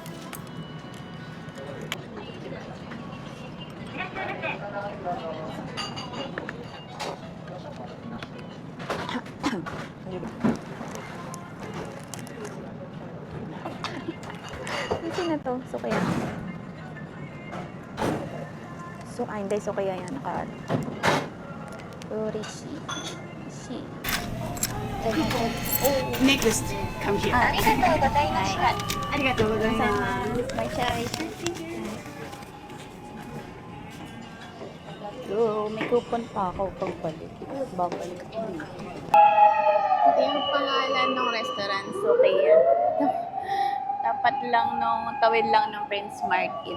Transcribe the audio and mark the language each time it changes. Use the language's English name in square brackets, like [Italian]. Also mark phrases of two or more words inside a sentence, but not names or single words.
[Filipino] Kasi na to, sukaya. Hindi, sukaya yan. Urishi. [English] Next, come here. [Japanese] ありがとうございました。ありがとうございます。 [Filipino] May choice. So, may coupon pa ako pag balik. Babalik. Ito yung pangalan ng restaurant. Sukaya. Tapat lang tawid lang ng Prince Mart Inn.